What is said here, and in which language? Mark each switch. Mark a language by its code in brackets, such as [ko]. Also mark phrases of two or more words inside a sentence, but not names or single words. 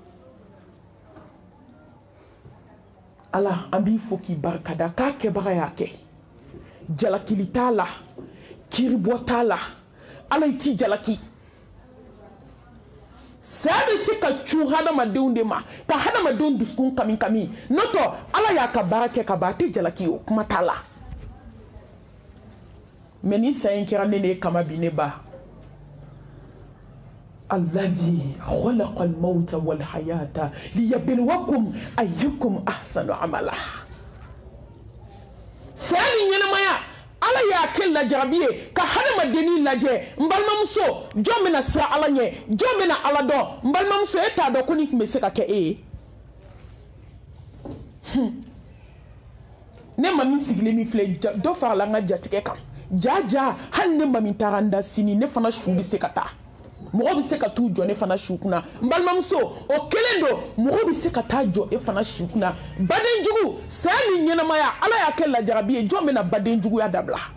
[bm] ala an b'i fo k'i barikada k'a kɛbaga y'a kɛ jalakili t'a la kiribɔ t'a la ala i t'i jalaki saya bɛ se ka cun hadamadenw de ma ka hadamadenw dusukun kami kami n'o tɛ ala y'a ka baara kɛ ka ban a tɛ jalaki o kuma t'a la mais ni sa in kɛra ne ne kama bi ne ba [ar] الذي خلق الموت والحياة ليبلوكم أيكم أحسن عملا [bm] saya ni ɲɛnamaya ala y'a kɛ lajarabi ye ka hadamadennin lajɛ n balimamuso jɔn bɛna siran ala ɲɛ jɔn bɛna ala dɔn n balimamuso e t'a dɔn ko nin tun bɛ se ka kɛ e ye ne ma min sigilen min filɛ dɔ farala n ka jatigɛ kan jaja hali ne ma min taara n da sini ne fana su bɛ se ka taa mɔgɔ bɛ se ka t'u jɔ ne fana su kunna n balimamuso o kelen don mɔgɔ bɛ se ka taa jɔ e fana su kunna badenjugu saya ni ɲɛnamaya ala y'a kɛ lajarabi ye jɔn bɛna badenjuguya dabila